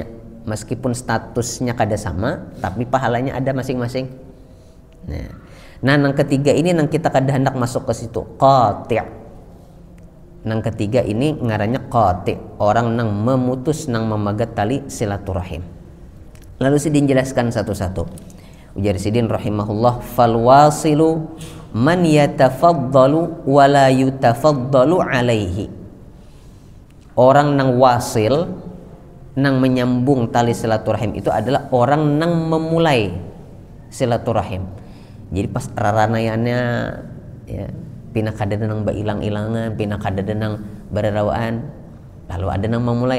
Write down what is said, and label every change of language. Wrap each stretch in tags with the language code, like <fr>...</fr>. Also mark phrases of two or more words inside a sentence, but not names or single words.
<bjn>Meskipun statusnya kada sama, tapi pahalanya ada masing-masing. Nah, yang ketiga ini yang kita kada hendak masuk ke situ, qati'. Yang ketiga ini ngarannya qati', orang nang memutus, nang memagat tali silaturahim. Lalu Sidin jelaskan satu-satu. Ujar Sidin</bjn> <ar>رحمه الله، فالواصل من يتفضل ولا يتفضل عليه.</ar> <bjn>Orang nang wasil, nang menyambung tali silaturahim itu adalah orang nang memulai silaturahim. Jadi pas raranayannya ya, pina kada nang bailang-ilangan, pina kada nang bararawaan, lalu ada nang memulai.</bjn>